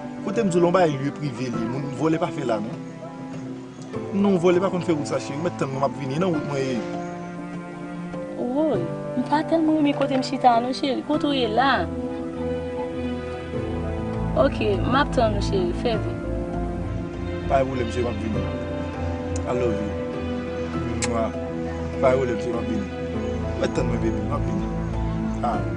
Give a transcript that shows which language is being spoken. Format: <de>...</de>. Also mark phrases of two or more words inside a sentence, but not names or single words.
<ht>Kote m djou lon ba e lye prive li, moun vòlè pa fè la, non? Non, vòlè pa konn fè wout sa, cheri. Mwen tann mwen ap vini, nan wout mwen ye. Woy, m pa tèlman reme kote m chita, non, cheri. Kote ou ye la? Ok, m ap tann nou, cheri. Fè vi. Pa e vòlè, cheri, m ap vini.</ht> <en>I love you.</en> <ht>Mwa. Pa e vòlè, cheri, m ap vini. Mwen tann mwen, bebi, m ap vini. A.</ht>